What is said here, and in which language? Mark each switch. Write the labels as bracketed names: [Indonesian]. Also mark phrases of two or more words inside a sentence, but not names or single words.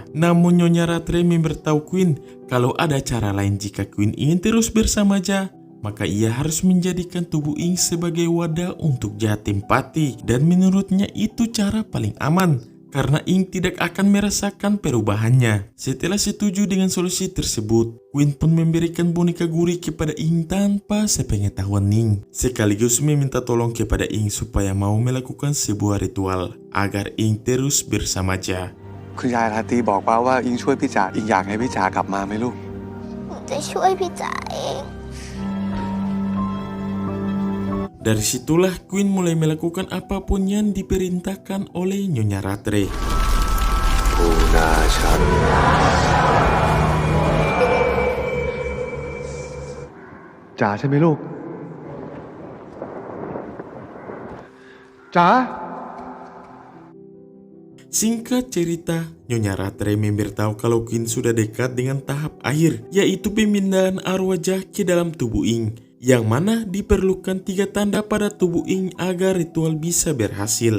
[Indonesian] Namun Nyonya Rattray memberitahu Queen kalau ada cara lain jika Queen ingin terus bersama Ja, maka ia harus menjadikan tubuh Ing sebagai wadah untuk Ja tempati, dan menurutnya itu cara paling aman karena Ing tidak akan merasakan perubahannya. Setelah setuju dengan solusi tersebut, Queen pun memberikan boneka gurih kepada Ing tanpa sepengetahuan Ning, sekaligus meminta tolong kepada Ing supaya mau melakukan sebuah ritual agar Ing terus bersama Ja. [Thai] คุณยายราตรีบอกว่าอิงช่วยพี่จ๋าอิงอยากให้พี่จ๋ากลับมาไหมลูก หนูจะช่วยพี่จ๋าเอง [Indonesian] Dari situlah Queen mulai melakukan apapun yang diperintahkan oleh Nyonya Rattray. [Thai] ผู้น่าชันจ๋าใช่ไหมลูกจ๋า [Indonesian] Singkat cerita, Nyonya Rattray memberitahu kalau Queen sudah dekat dengan tahap akhir, yaitu pemindahan arwah Ja ke dalam tubuh Ing, yang mana diperlukan 3 tanda pada tubuh Ing agar ritual bisa berhasil.